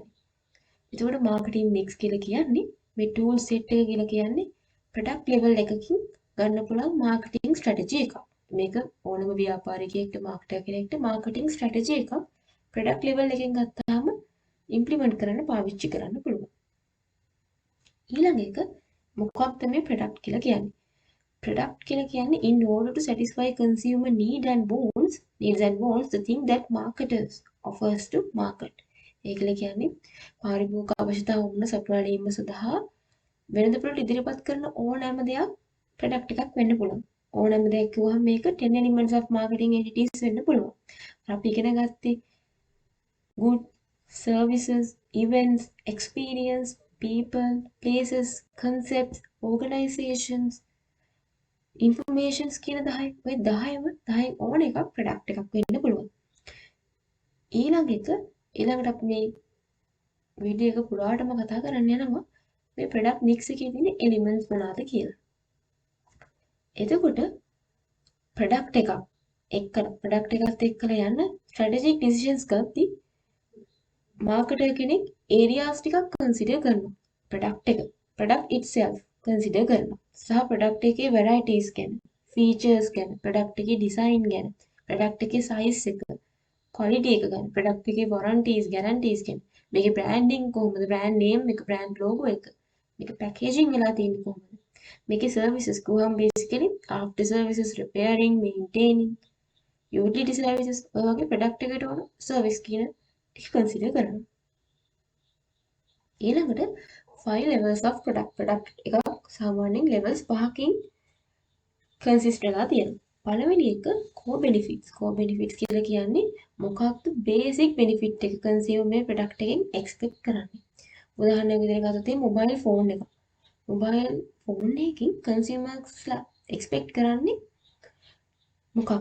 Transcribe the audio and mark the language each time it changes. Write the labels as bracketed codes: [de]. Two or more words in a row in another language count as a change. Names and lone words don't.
[si] එතකොට [en] marketing mix [si] කියලා කියන්නේ මේ [en] tool set [si] එක කියලා කියන්නේ [en] product level [si] එකකින් ගන්න පුළුවන් [en] marketing strategy [si] එකක්. මේක ඕනම ව්‍යාපාරිකයෙක්ට මාකටර් කෙනෙක්ට [en] marketing strategy [si] එකක් [en] product level [si] එකෙන් ගත්තාම ඉම්ප්ලිමන්ට් කරන්න පාවිච්චි කරන්න පුළුවන්. ඊළඟ එක මොකක්ද මේ ප්‍රොඩක්ට් කියලා කියන්නේ? ප්‍රොඩක්ට් කියලා කියන්නේ [en] in order to satisfy consumer needs and wants the thing that marketers offers to market. [si] ඒකල කියන්නේ පාරිභෝගික අවශ්‍යතා වුණ සපුරාලීම සඳහා වෙළඳපොළට ඉදිරිපත් කරන ඕනෑම දෙයක් ප්‍රොඩක්ට් එකක් වෙන්න පුළුවන්. ඕනෑම දෙයක් කිව්වහම මේක [en] 10 elements of marketing entities [si] වෙන්න පුළුවන්. අපි ඉගෙන ගත්තේ [en] good services, events, experience, people, places, concepts, organizations, informations [si] කියන 10. ඔය 10න් ඕන එකක් ප්‍රොඩක්ට් එකක් වෙන්න පුළුවන්. ඊළඟට අපි මේ වීඩියෝ එක පුරාටම කතා කරන්න යනවා මේ [en] product mix [si] එකේ තියෙන එලිමන්ට්ස් මොනවාද කියලා. එතකොට ප්‍රොඩක්ට් එකත් එක්කලා යන [en] strategic decisions [si] ගත්තී මාකටර් කෙනෙක් ඒරියාස් ටිකක් කන්සිඩර් කරනවා. [en] product itself [si] කන්සිඩර් කරනවා. සහ ප්‍රොඩක්ට් එකේ varieties ගැන, features ගැන, ප්‍රොඩක්ට් එකේ design ගැන, ප්‍රොඩක්ට් එකේ size එක, quality එක ගැන, ප්‍රොඩක්ට් එකේ warranties, guarantees ගැන, මේකේ branding කොහොමද, [en] brand name [si] එක, [en] brand logo [si] එක, මේක packaging වෙලා තියෙන්නේ කොහොමද, මේකේ services කොහොම [en] basically after services, repairing, maintaining, utility services [si] ඔය වගේ ප්‍රොඩක්ට් එකට ඕන service කියන ටික කන්සිඩර් කරනවා. ඊළඟට [en] 5 levels of product [si] එකක් සාමාන්‍යයෙන් levels 5කින් කන්සිස්ට් වෙලා තියෙනවා. පළවෙනි එක [en] core benefits [si] කියලා කියන්නේ මොකක්ද [en] basic benefit [si] එක consumer මේ product එකෙන් expect කරන්නේ. උදාහරණයක් විදිහට ගත්තොත් [en] mobile phone [si] එක. [en] mobile phone [si] එකකින් consumersලා expect කරන්නේ මොකක්ද?